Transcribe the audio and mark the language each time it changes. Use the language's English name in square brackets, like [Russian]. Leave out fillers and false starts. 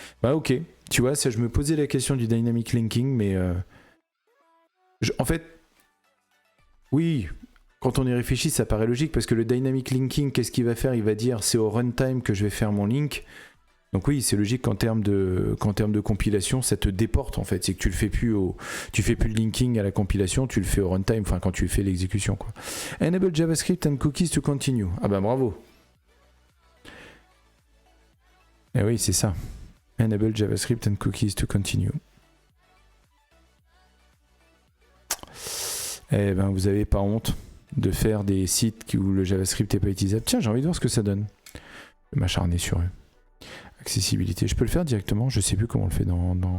[French] Bah ok, tu vois, ça, je me posais la question du dynamic linking, mais en fait, oui, quand on y réfléchit, ça paraît logique, parce que le dynamic linking, qu'est-ce qu'il va faire? Il va dire, c'est au runtime que je vais faire mon link. Donc oui, c'est logique qu'en termes de compilation, ça te déporte en fait. C'est que tu fais plus le linking à la compilation, tu le fais au runtime, enfin quand tu fais l'exécution, quoi. [English] Enable JavaScript and cookies to continue. [French] Ah bah bravo. Eh oui, c'est ça. [English] Enable JavaScript and cookies to continue. [French] Eh ben, vous avez pas honte de faire des sites où le JavaScript n'est pas utilisable. Tiens, j'ai envie de voir ce que ça donne. Je vais m'acharner sur eux. Accessibilité, je peux le faire directement. Je sais plus comment on le fait dans...